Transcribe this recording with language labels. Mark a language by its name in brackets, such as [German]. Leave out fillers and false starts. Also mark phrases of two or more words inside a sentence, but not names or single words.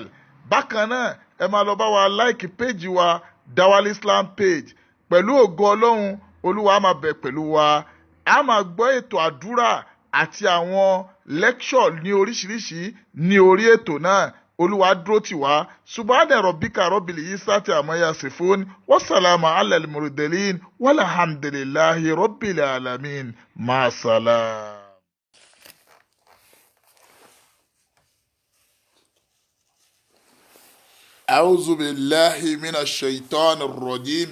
[Yoruba] Bákan náà ẹ máa lọ bá wa [English] like page [Yoruba] wa Dawal Islam page. Pẹ̀lú ògo Ọlọ́run Olúwa á máa bẹ̀ pẹ̀lú wa. A máa gbọ́ ètò àdúrà àti àwọn lecture ní oríṣiríṣi ní orí ètò náà. Olúwa dúró tì wá. [Arabic] سبحان ربك رب العزة عما يصفون. والسلام على المرسلين. والحمد لله رب العالمين. مع السلامة. أعوذ بالله من الشيطان الرجيم.